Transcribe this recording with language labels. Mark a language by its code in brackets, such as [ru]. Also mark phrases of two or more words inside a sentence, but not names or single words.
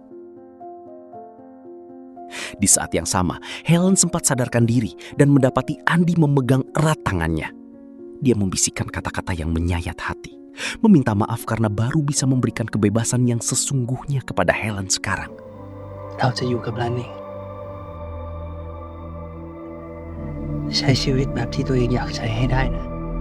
[id] Di saat yang sama, Helen sempat sadarkan diri dan mendapati Andi memegang erat tangannya. Dia membisikkan kata-kata yang menyayat hati, meminta maaf karena baru bisa memberikan kebebasan yang sesungguhnya kepada Helen sekarang. [th] เราจะอยู่กับรันเองใช้ชีวิตแบบที่ตัวเองอยากใช้ให้ได้นะ